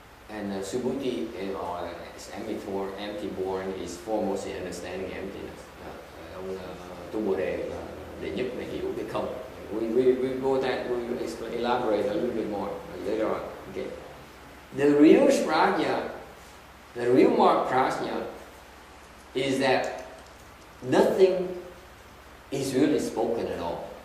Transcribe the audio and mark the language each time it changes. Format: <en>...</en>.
<en>And Subhuti or empty born is foremost in understanding emptiness.</en> <vi>Ông Tu Bồ Đề là đệ nhất này hiểu cái không.</vi> <en>We go that, we will elaborate a little bit more later on. Okay. The real prajna, the real mark prajna is that nothing is really spoken at all.</en>